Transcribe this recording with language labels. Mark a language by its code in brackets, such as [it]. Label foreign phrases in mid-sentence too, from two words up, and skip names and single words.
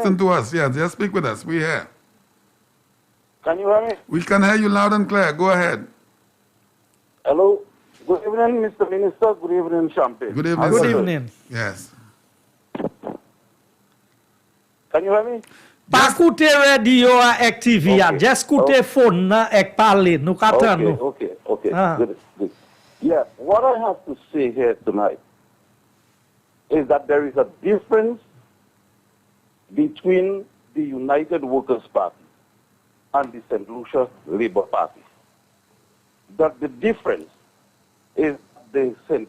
[en] Listen to us. Yeah, just speak with us. We hear. Can you hear me? We can hear you loud and clear. Go ahead. Hello? Good evening, Mr. Minister. Good evening, Champagne. Good evening, Good sir. evening. Yes. Can you hear me? [acf] Pa koute radio ek TV ya, just koute phone na ek pale, nou katan nou. [en] Okay. Good. Yeah, what I have to say here tonight is that there is a difference between the United Workers' Party and the St. Lucia Labour Party. That the difference is the St.